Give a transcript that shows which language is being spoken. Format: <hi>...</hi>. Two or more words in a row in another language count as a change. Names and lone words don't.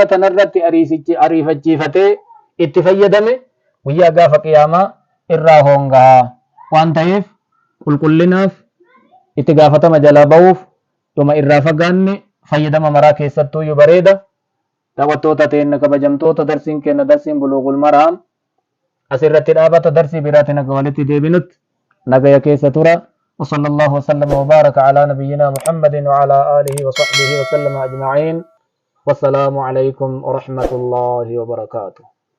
<om>tanarratti ariifachiifatee itti fayyadame guyyaa gaafa qiyaamaa irraa hongaa waan ta'eef qulqullinaaf itti gaafatama jalaa ba'uuf dhuma irraa fagaanne fayyadama maraa keessattuu bareeda daawwattoota teenya kabajamtoota darsiin kenna darsiin buluugul maraam asirratti dhaabata darsii biraatti naga walitti deebinutti nagaya keessa tura</om> <ar>وصلى الله وسلم وبارك على نبينا محمد وعلى آله وصحبه وسلم أجمعين والسلام عليكم ورحمة الله وبركاته</ar>